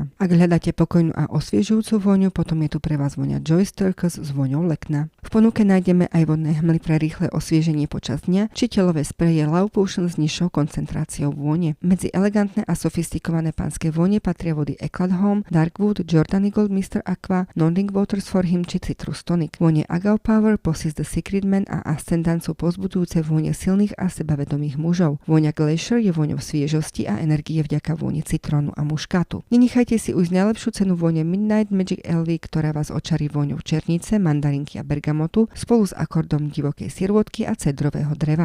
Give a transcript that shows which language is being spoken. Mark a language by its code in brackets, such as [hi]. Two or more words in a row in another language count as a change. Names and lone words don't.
[sk] Ak hľadáte pokojnú a osviežujúcu vôňu, potom je tu pre vás vôňa Joyce Turquoise s vôňou Lekna. V ponuke nájdeme aj vodné hmly pre rýchle osvieženie počas dňa či telové spreje Love Potion s nižšou koncentráciou vône. Medzi elegantné a sofistikované pánske vône patria vody Eclat Home, Darkwood, Jordany Gold Mr. Aqua, Nordic Waters for Him či Citrus Tonic. Vône Agave Power, Possis the Secret Man a Ascendant sú povzbudzujúce vône silných a sebavedomých mužov. Vôňa Glacier je vôňou sviežosti a energie vďaka vôni citrónu a muškátu. Nenechajte si ujsť najlepšiu cenu vône Midnight Magic LV, ktorá vás očarí vôňou černice, mandarinky a bergamotu spolu s akordom divokej sirôtky a cedrového dreva.